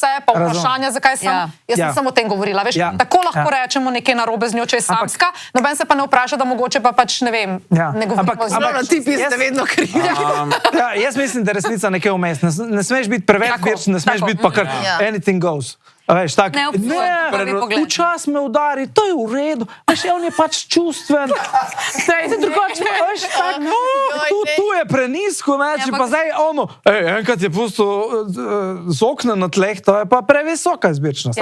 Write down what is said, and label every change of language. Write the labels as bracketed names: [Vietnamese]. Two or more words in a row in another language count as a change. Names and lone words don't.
[Slovenian] vse, pa vprašanja, zakaj sem. Ja. Jaz Ja. sem samo o tem govorila. Veš, Ja. tako lahko Ja. rečemo nekaj narobe z njo, če je samska, noben se pa ne vpraša, da mogoče pa pač ne vem, Ja. ne govorimo Ampak- z njo. Zelo tipi ste vedno krivi. Ja, jaz mislim, da je resnica nekaj vmes. Ne smeš biti preveč Tako, birčen, ne smeš tako. biti pa kar Ja. [English] anything goes. [Slovenian] A veš, tak, Ne, prvi pogled. včas me udari, to je v redu, veš, on je pač čustven. Drugače, veš, tak, tu je prenisko, ne, če pa zdaj ono, enkrat je pustil z okna na tleh, to je pa previsoka izbirčnost,